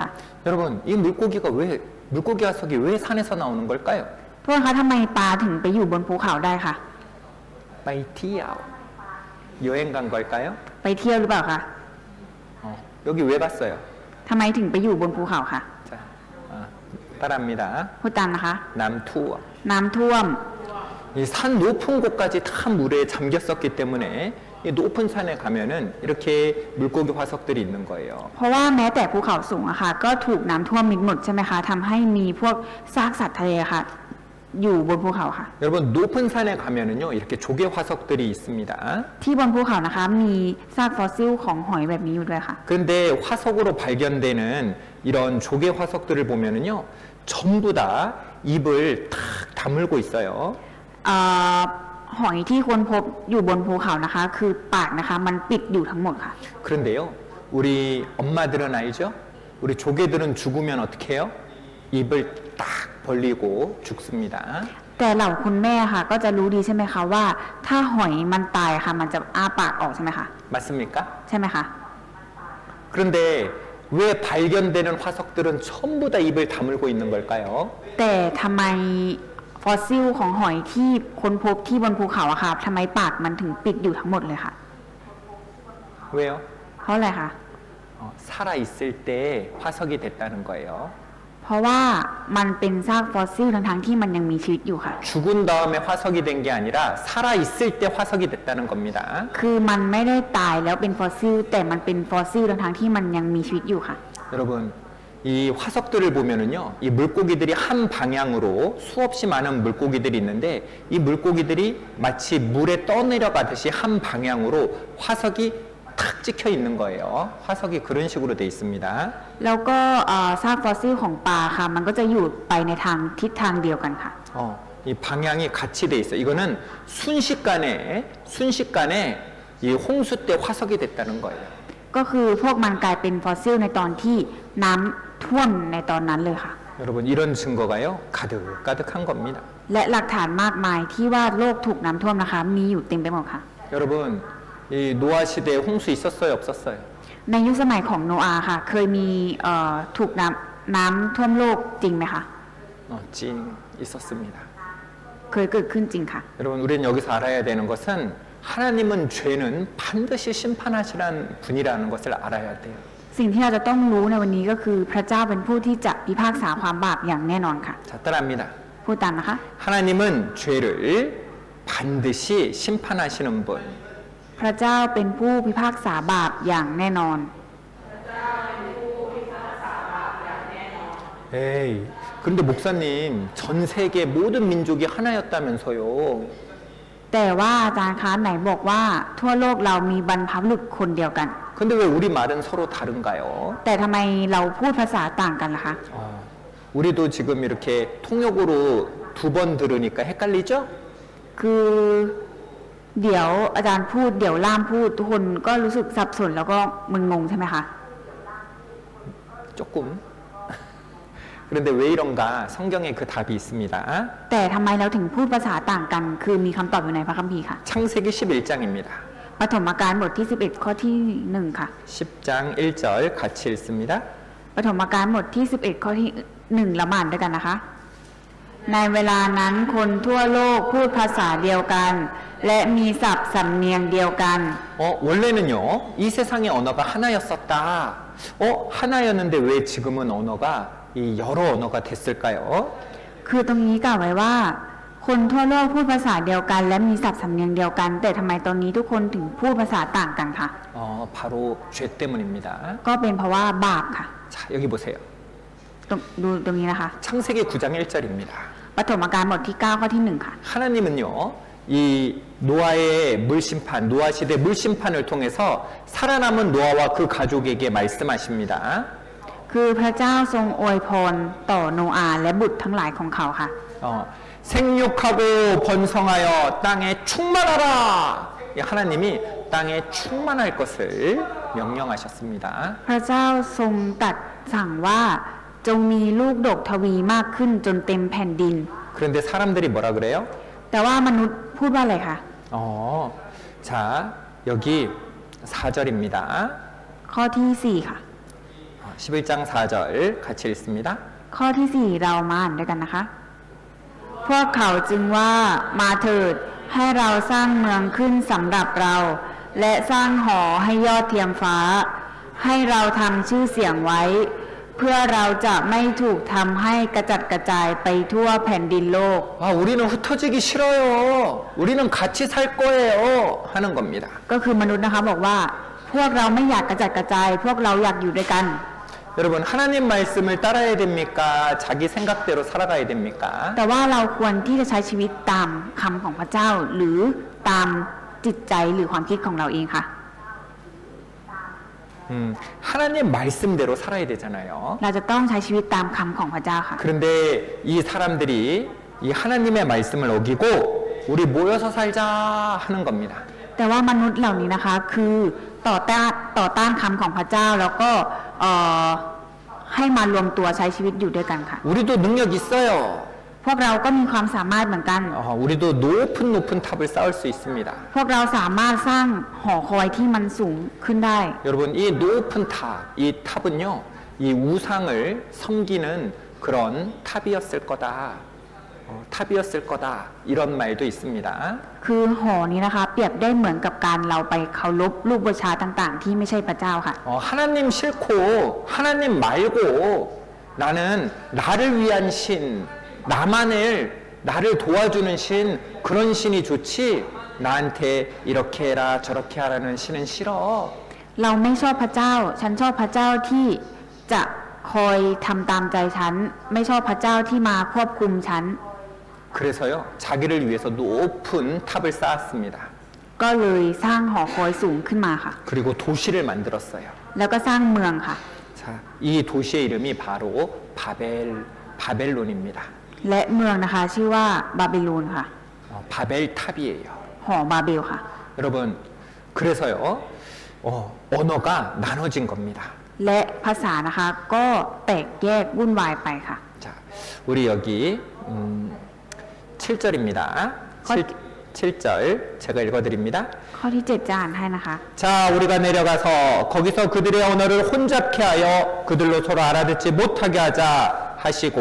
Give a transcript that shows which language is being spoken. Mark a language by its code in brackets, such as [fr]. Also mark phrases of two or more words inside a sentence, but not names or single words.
[ko] 여러분 이 물고기 화석이 왜 산에서 나오는 걸까요? [th] โทษคะทำไมปลาถึงไปอยู่บนภูเขาได้ค่ะ ไปเที่ยว [ko] 여행 간 걸까요? [th] ไปเที่ยวหรือเปล่าคะ [ko] 여기 왜 갔어요? [th] ทำไมถึงไปอยู่บนภูเขาค่ะ [ko] 자, 따라합니다. [th] พูดตามนะคะ น้ำท่วม. น้ำท่วม [ko] 이 산 높은 곳까지 다 물에 잠겼었기 때문에 이 높은 산에 가면은 이렇게 물고기 화석들이 있는 거예요. [th] เพราะว่าแม้แต่ภูเขาสูงอะค่ะก็ถูกน้ำท่วมมิดหมดใช่ไหมคะทำให้มีพวกซากสัตว์ทะเลค่ะ อยู่บนภูเขาค่ะ [ko] 여러분 높은 산에 가면은요 이렇게 조개 화석들이 있습니다. [th] ที่บนภูเขานะคะมีซากฟอสซิลของหอยแบบนี้อยู่ด้วยค่ะ [ko] 그런데 화석으로 발견되는 이런 조개 화석들을 보면은요 전부 다 입을 탁 다물고 있어요. [th] หอยที่ค้นพบอยู่บนภูเขานะคะ คือปากนะคะมันปิดอยู่ทั้งหมดค่ะ [ko] 그런데요 우리 엄마들은 알죠? 우리 조개들은 죽으면 어떻게 해요? 입을 딱 벌리고 죽습니다. [th] แต่เหล่าคุณแม่ค่ะ ก็จะรู้ดีใช่ไหมคะว่า ถ้าหอยมันตายค่ะ มันจะอ้าปากออกใช่ไหมคะ [ko] 맞습니까? [th] ใช่ไหมคะ [ko] 그런데 왜 발견되는 화석들은 전부 다 입을 다물고 있는 걸까요? [th] แต่ทำไมฟอสซิลของหอยที่ค้นพบที่บนภูเขาอะค่ะทำไมปากมันถึงปิดอยู่ทั้งหมดเลยค่ะ [ko] 왜요? [th] เพราะอะไรคะ [ko] 살아 있을 때 화석이 됐다는 거예요. [th] เพราะว่ามันเป็นซากฟอสซิลทั้งๆที่มันยังมีชีวิตอยู่ค่ะ [ko] 죽은 다음에 화석이 된 게 아니라 살아 있을 때 화석이 됐다는 겁니다. [th] คือมันไม่ได้ตายแล้วเป็นฟอสซิลแต่มันเป็นฟอสซิลทั้งๆที่มันยังมีชีวิตอยู่ค่ะ [ko] 여러분 이 화석들을 보면은요 이 물고기들이 한 방향으로 수없이 많은 물고기들이 있는데 이 물고기들이 마치 물에 떠내려가듯이 한 방향으로 화석이 탁 찍혀 있는 거예요. 화석이 그런 식으로 돼 있습니다. [th] แล้วก็ซากฟอสซิลของปลาค่ะ มันก็จะอยู่ไปในทางทิศทางเดียวกันค่ะ [ko] 이 방향이 같이 돼 있어요. 이거는 순식간에 이 홍수 때 화석이 됐다는 거예요. [th] ก็คือพวกมันกลายเป็นฟอสซิลในตอนที่น้ำท่วมในตอนนั้นเลยค่ะ [ko] 여러분 이런 증거가요 가득가득한 겁니다. [th] และหลักฐานมากมายที่ว่าโลกถูกน้ำท่วมนะคะ มีอยู่เต็มไปหมดค่ะ [ko] 여러분 이 노아 시대에 홍수 있었어요 없었어요? [th] ในยุคสมัยของโนอาห์ค่ะ เคยมีถูกน้ำท่วมโลกจริงไหมคะ [ko] 찡 있었습니다. [th] เคยเกิดขึ้นจริงค่ะ [ko] 여러분 우리는 여기서 알아야 되는 것은 하나님은 죄는 반드시 심판하시는 분이라는 것을 알아야 돼요. [th] สิ่งที่เราจะต้องรู้ในวันนี้ก็คือพระเจ้าเป็นผู้ที่จะพิพากษาความบาปอย่างแน่นอนค่ะ [ko] 자 따라합니다. [th] พูดตามนะคะ [ko] 하나님은 죄를 반드시 심판하시는 분. [th] พระเจ้าเป็นผู้พิพากษาบาปอย่างแน่นอน [ko] 에이, 그런데 목사님 전 세계 모든 민족이 하나였다면서요. [th] แต่ว่าอาจารย์คะไหนบอกว่าทั่วโลกเรามีบรรพบุรุษคนเดียวกัน [ko] 근데 왜 우리 말은 서로 다른가요? [th] แต่ทำไมเราพูดภาษาต่างกันล่ะคะ [ko] 우리도 지금 이렇게 통역으로 두 번 들으니까 헷갈리죠? [th] คือเดี๋ยวอาจารย์พูดเดี๋ยวล่ามพูดทุกคนก็รู้สึกสับสนแล้วก็มึนงงใช่ไหมคะ [ko] 조금. 그런데 왜 이런가? 성경에 그 답이 있습니다. [th] แต่ทำไมเราถึงพูดภาษาต่างกัน คือมีคำตอบอยู่ในพระคัมภีร์ค่ะ [ko] 창세기 11장입니다. [th] ปฐมกาลบทที่ 11 ข้อที่ 1 ค่ะ [ko] 10장 1절 같이 읽습니다. [th] ปฐมกาลบทที่ 11 ข้อที่ 1เรามาอ่านด้วยกันนะคะ ในเวลานั้นคนทั่วโลกพูดภาษาเดียวกัน และมีศัพท์สำเนียงเดียวกัน [ko] 원래는요, 이 세상의 언어가 하나였었다. 하나였는데 왜 지금은 언어가 이 여러 언어가 됐을까요? [th] คือตรงนี้กล่าวไว้ว่า คนทั่วโลกพูดภาษาเดียวกัน และมีศัพท์สำเนียงเดียวกัน แต่ทำไมตอนนี้ทุกคนถึงพูดภาษาต่างกันคะ [ko] 바로 죄 때문입니다. [th] ก็เป็นเพราะว่าบาปค่ะ [ko] 자, 여기 보세요. [th] ดูตรงนี้นะคะ [ko] 창세기 9장 1절입니다. [th] ปฐมกาลบทที่ 9 ข้อที่ 1 ค่ะ [ko] 하나님은요, 이 노아의 물심판, 노아 시대 물심판을 통해서 살아남은 노아와 그 가족에게 말씀하십니다. [th] คือพระเจ้าทรงอวยพรต่อโนอาห์และบุตรทั้งหลายของเขาค่ะ [ko] 생육하고 번성하여 땅에 충만하라. 하나님이 땅에 충만할 것을 명령하셨습니다. [th] พระเจ้าทรงตรัสสั่งว่าจงมีลูกดกทวีมากขึ้นจนเต็มแผ่นดิน [ko] 그런데 사람들이 뭐라 그래요? [th] แต่ว่ามนุษย์พูดว่าอะไรคะ [ko] 자, 여기 4절입니다. [th] ข้อที่ 4 ค่ะ [ko] 11장 4절 같이 읽습니다. [th] ข้อที่ 4 เรามาอ่านด้วยกันนะคะ พวกเขาจึงว่ามาเถิดให้เราสร้างเมืองขึ้นสำหรับเรา และสร้างหอให้ยอดเทียมฟ้า ให้เราทำชื่อเสียงไว้ เพื่อเราจะไม่ถูกทำให้กระจัดกระจายไปทั่วแผ่นดินโลก [ko] 우리는 흩어지기 싫어요. 우리는 같이 살 거예요. 하는 겁니다. [th] ก็คือมนุษย์นะคะบอกว่า พวกเราไม่อยากกระจัดกระจาย พวกเราอยากอยู่ด้วยกัน [ko] 여러분 하나님 말씀을 따라야 됩니까? 자기 생각대로 살아가야 됩니까? [th] แต่ว่าเราควรที่จะใช้ชีวิตตามคำของพระเจ้า หรือตามจิตใจหรือความคิดของเราเองค่ะ [ko] 하나님 말씀대로 살아야 되잖아요. [th] เราจะต้องใช้ชีวิตตามคำของพระเจ้าค่ะ [ko] 그런데 이 사람들이 이 하나님의 말씀을 어기고 우리 모여서 살자 하는 겁니다. [th] แต่ว่ามนุษย์เหล่านี้นะคะคือต่อต้านคำของพระเจ้าแล้วก็ให้มารวมตัวใช้ชีวิตอยู่ด้วยกันค่ะ [ko] 우리도 능력 있어요. [th] พวกเราก็มีความสามารถเหมือนกัน [ko] 우리도 높은 탑을 쌓을 수 있습니다. [th] พวกเราสามารถสร้างหอคอยที่มันสูงขึ้นได้ [ko] 여러분 이 높은 탑, 이 탑은요, 이 우상을 섬기는 그런 탑이었을 거다. 탑이었을 거다. 이런 말도 있습니다. [th] คือหอนี้นะคะเปรียบได้เหมือนกับการเราไปเคารพรูปบูชาต่างๆ ที่ไม่ใช่พระเจ้าค่ะ [ko] 하나님 싫고 하나님 말고 나는 나를 위한 신, 나를 도와주는 신, 그런 신이 좋지 나한테 이렇게 해라 저렇게 하라는 신은 싫어. [th] เราไม่ชอบพระเจ้า ฉันชอบพระเจ้าที่จะคอยทำตามใจฉัน ไม่ชอบพระเจ้าที่มาควบคุมฉัน [ko] 그래서요 자기를 위해서 높은 탑을 쌓았습니다. [th] ก็เลยสร้างหอคอยสูงขึ้นมาค่ะ [ko] 그리고 도시를 만들었어요. [th] แล้วก็สร้างเมืองค่ะ [ko] 자, 이 도시의 이름이 바로 바벨론입니다. [th] และเมืองนะคะชื่อว่าบาบิโลนค่ะ [ko] 바벨탑이에요. [th] หอบาเบลค่ะ [ko] 여러분 그래서요 언어가 나눠진 겁니다. [th] และภาษานะคะก็แตกแยกวุ่นวายไปค่ะ [ko] 자, 우리 여기 7절입니다. 7절 제가 읽어드립니다. [th] ข้อที่ 7 จะอ่านให้นะคะ [ko] 자, 우리가 내려가서 거기서 그들의 언어를 혼잡케 하여 그들로 서로 알아듣지 못하게 하자 하시고